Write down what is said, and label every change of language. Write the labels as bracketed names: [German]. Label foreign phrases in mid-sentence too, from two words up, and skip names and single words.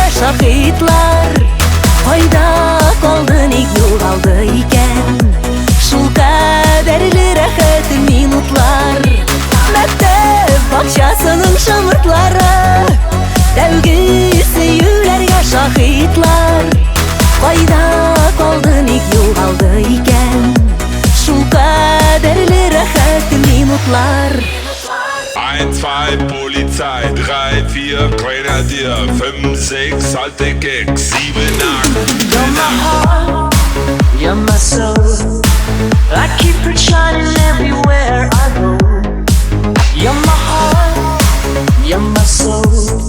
[Tatar] шакыйтлар Кайда калды ник югалды икән шул кадәрле рәхәт минутлар Мәктәп бакчасының шымыртлары тәуге сөюләргә шакыйтлар Кайда калды ник югалды икән шул кадәрле рәхәт минутлар [German] 1, 2, Polizei, 3, 4, Grenadier, 5, 6, alte Gags, 7, 8. [English] You're my heart, you're my soul. I keep it shining everywhere I go. You're my heart, you're my soul.